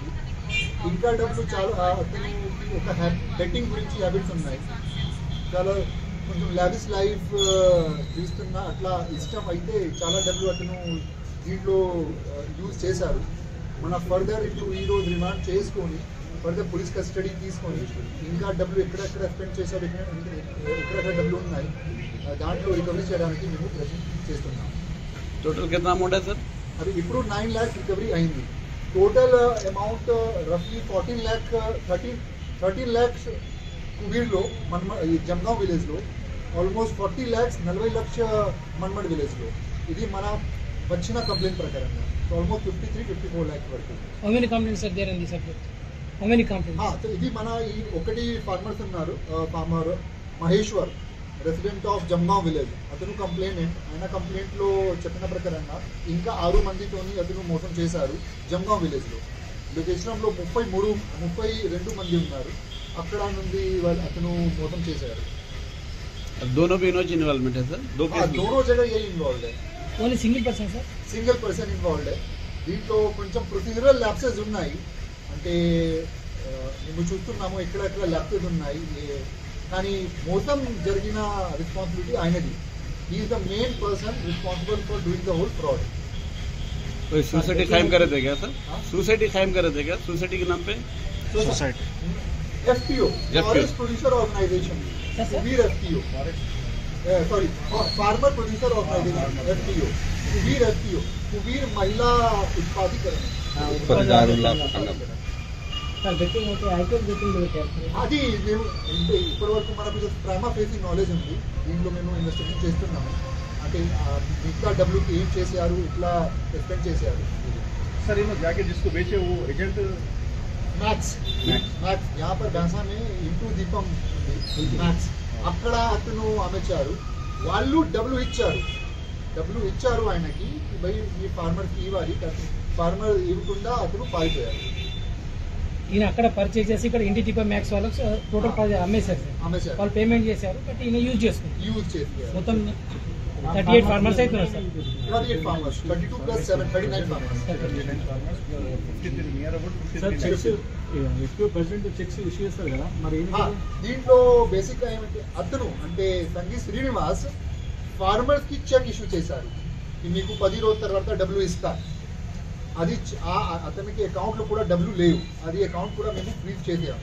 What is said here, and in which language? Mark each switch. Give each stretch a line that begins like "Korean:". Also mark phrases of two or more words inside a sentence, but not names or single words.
Telugu: ఇంకా డబ్బులు చాలా అతను ఒక బెట్టింగ్ గురించి హ్యాబిట్స్ ఉన్నాయి, చాలా కొంచెం
English: lavish life
Telugu: తీస్తున్న అట్లా ఇష్టం అయితే చాలా డబ్బులు అతను దీంట్లో యూజ్ చేశారు. మన ఫర్దర్ ఇప్పుడు ఈరోజు రిమాండ్ చేసుకొని
English: further police custody
Telugu: తీసుకొని ఇంకా డబ్బులు ఎక్కడెక్కడ స్పెండ్ చేశారు, ఎక్కడెక్కడ డబ్బులు ఉన్నాయి దాంట్లో రికవరీ చేయడానికి మేము ప్రయత్నం చేస్తున్నాం.
Hindi: टोटल कितना अमाउंट है सर?
Telugu: अभी ఇప్పుడు 9 लाख रिकवरी అయింది.
English: total amount roughly
Telugu: 13 lakhs కుబీర్లో జంగాం విలేజ్లో, ఆల్మోస్ట్ 40 lakhs 40 లక్ష మన్మడ్ విలేజ్లో. ఇది మన వచ్చిన కంప్లైంట్ ప్రకారంగా ఆల్మోస్ట్ 53-54 lakhs వరకు.
English: How many complaints are there in this subject? How many complaints?
Telugu: ఇది మన ఈ ఒకటి ఫార్మర్స్ ఉన్నారు, ఫార్మర్ మహేశ్వర్,
English: resident of Jangam village,
Telugu: అతను కంప్లైంట్. ఆయన కంప్లైంట్లో చెప్పిన ప్రకారంగా ఇంకా 6 మందితోని అతను మోసం చేశారు జంగాం విలేజ్లో. లోకేశ్వరంలో 32 మంది ఉన్నారు, అక్కడ నుండి వాళ్ళు అతను మోసం చేశారు.
Hindi: दोनों भी इन्वॉल्वमेंट है सर? दोनों जगह ये इन्वॉल्व है. Only single person, sir?
English: single person involved.
Telugu: దీంట్లో కొంచెం
English: procedural lapses
Telugu: ఉన్నాయి, అంటే మేము చూస్తున్నాము ఎక్కడెక్కడ ల్యాప్సెస్ ఉన్నాయి, కానీ మోసం జరిగిన రెస్పాన్సిబిలిటీ ఆయనది.
English: he is the main person responsible for doing the whole fraud.
Hindi: कोई सोसाइटी कायम कर रहे थे क्या सर? सोसाइटी कायम कर रहे थे क्या? सोसाइटी के नाम पे
English: Society FPO, Forest Producer Organization, Kubir FPO, sorry Farmer Producer Organization FPO, Kubir FPO, Kubir Mahila Utpadikaran.
Telugu: అది మేము ఇప్పటి వరకు మనకు
English: prima facing knowledge
Telugu: ఉంది, దీంట్లో మేము ఇన్వెస్టిగేషన్ చేస్తున్నాము. అంటే మిగతా డబ్బులుకి ఏం చేశారు, ఇట్లా స్పెండ్ చేశారు.
Hindi: सर इन जाके जिसको बेचे वो एजेंट मैक्स यहाँ पर बैंसा में इंटू दीपम मैक्स
Telugu: అక్కడ అతను అమ్మేశారు. వాళ్ళు డబ్బులు ఇచ్చారు ఆయనకి, భయ్ ఈ ఫార్మర్కి ఇవ్వాలి, ఫార్మర్ ఇవ్వకుండా అతను పారిపోయారు. ఈయన అక్కడ పర్చేజ్ చేసి ఇక్కడ ఇంటి దీపం మ్యాక్స్ వాళ్ళకి టోటల్ అమ్మేశారు. వాళ్ళు పేమెంట్ చేశారు, బట్ ఈయన యూజ్ చేసుకున్నారు. మొత్తం 38 ఫార్మర్స్ అవుతున్నారు సార్.
English: 38 farmers, 22 plus 7, 39 farmers.
Telugu: దీంట్లో బేసిక్ గా ఏమంటే అతను అంటే సంగీ శ్రీనివాస్ ఫార్మర్స్ కి
English: check issue
Telugu: చేశారు, మీకు 10 రోజుల తర్వాత డబ్బులు ఇస్తా అది అతనికి అకౌంట్లో కూడా డబ్బులు లేవు, అది అకౌంట్ కూడా మేము ఫ్రీజ్ చేసాము.